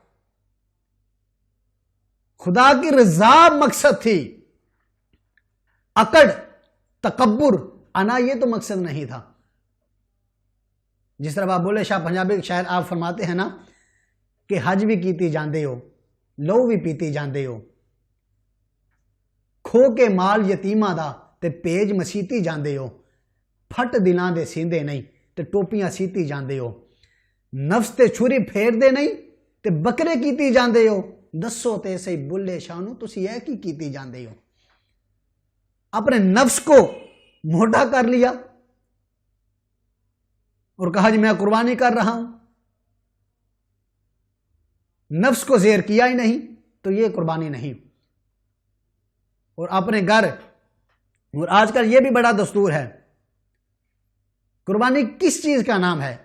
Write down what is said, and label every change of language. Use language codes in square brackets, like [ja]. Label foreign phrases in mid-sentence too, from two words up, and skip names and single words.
[ur] خدا کی رضا مقصد تھی، اکڑ، تکبر، انا یہ تو مقصد نہیں تھا۔ جس طرح آپ بولے شاہ پنجابی شاعر آپ فرماتے ہیں نا کہ [pa] حج بھی کیتی جاندے ہو، لو بھی پیتی جاندے ہو، کھو کے مال یتیماں دا تے پیج مسیتی جاندے ہو، پھٹ دلاں دے سیندے نہیں تے ٹوپیاں سیتی جاندے ہو، نفس تے چھری پھیر دے نہیں تے بکرے کیتی جاندے ہو، دسو تے سی بلے شانو تسی اے کی کیتی جاندے ہو۔ [ur] اپنے نفس کو موٹا کر لیا اور کہا جی میں قربانی کر رہا ہوں، نفس کو زیر کیا ہی نہیں تو یہ قربانی نہیں۔ اور اپنے گھر، اور آج کل یہ بھی بڑا دستور ہے، قربانی کس چیز کا نام ہے؟